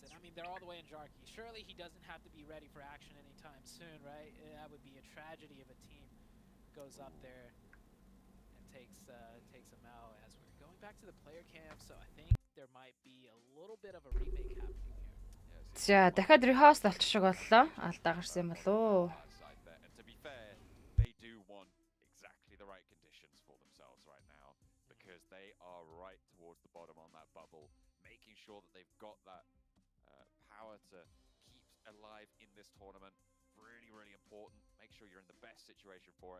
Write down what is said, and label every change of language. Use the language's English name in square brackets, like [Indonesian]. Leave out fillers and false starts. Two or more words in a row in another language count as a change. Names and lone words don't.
[English] And I mean, they're all the way in Jarky. Surely he doesn't have to be ready for action anytime soon, right? That would be a tragedy if a team goes up there and takes him out. As we're going back to the player cam, so I think there might be a little bit of a remake happening here. [Mongolian] За, дахиад rehost болчих шиг боллоо. Алдаа гарсан юм болоо. [English] Side there. And to be fair, they do want exactly the right conditions for themselves right now, because they are right towards the bottom on that bubble, making sure that they've got that power to keep alive in this tournament. Really, really important. Make sure you're in the best situation for it.